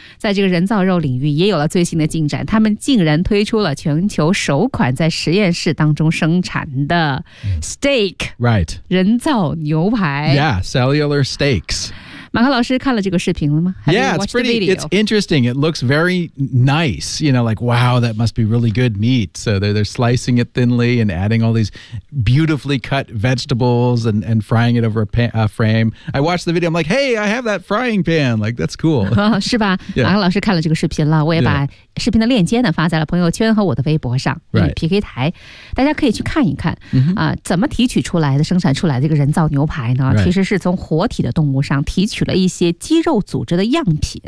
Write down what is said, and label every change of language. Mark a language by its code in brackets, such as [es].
[zh] 在这个人造肉领域也有了最新的进展。他们竟然推出了全球首款在实验室当中生产的 steak,、 [en] mm. right. [zh] 人造牛排。 [en] Yeah, cellular steaks. [zh] 马克老师看了这个视频了吗？ [en] Yeah, it's pretty, it's interesting. It looks very nice. You know, like, wow, that must be really good meat. So they're slicing it thinly and adding all these beautifully cut vegetables and frying it over a frame. I watched the video. I'm like, hey, I have that frying pan. Like, that's cool. [zh] 是吧？马克老师看了这个视频了，我也把视频的链接呢发在了朋友圈和我的微博上。 PK 台，大家可以去看一看啊，怎么提取出来的、生产出来的这个人造牛排呢？其实是从活体的动物上提取了一些肌肉组织的样品、